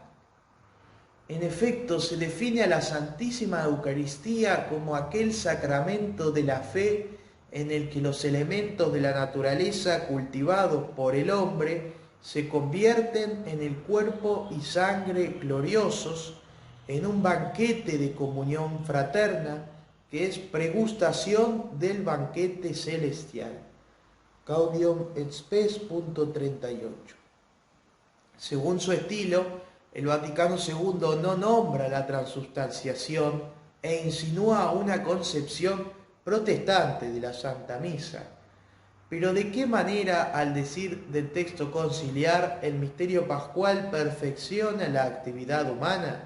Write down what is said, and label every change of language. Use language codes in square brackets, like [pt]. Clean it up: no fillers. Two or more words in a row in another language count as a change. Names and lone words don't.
[es] En efecto, se define a la Santísima Eucaristía como aquel sacramento de la fe en el que los elementos de la naturaleza cultivados por el hombre se convierten en el cuerpo y sangre gloriosos, en un banquete de comunión fraterna que es pregustación del banquete celestial. Gaudium et Spes, punto 38. Según su estilo, el Vaticano II no nombra la transubstanciación e insinúa una concepción protestante de la Santa Misa. Pero ¿de qué manera, al decir del texto conciliar, el misterio pascual perfecciona la actividad humana?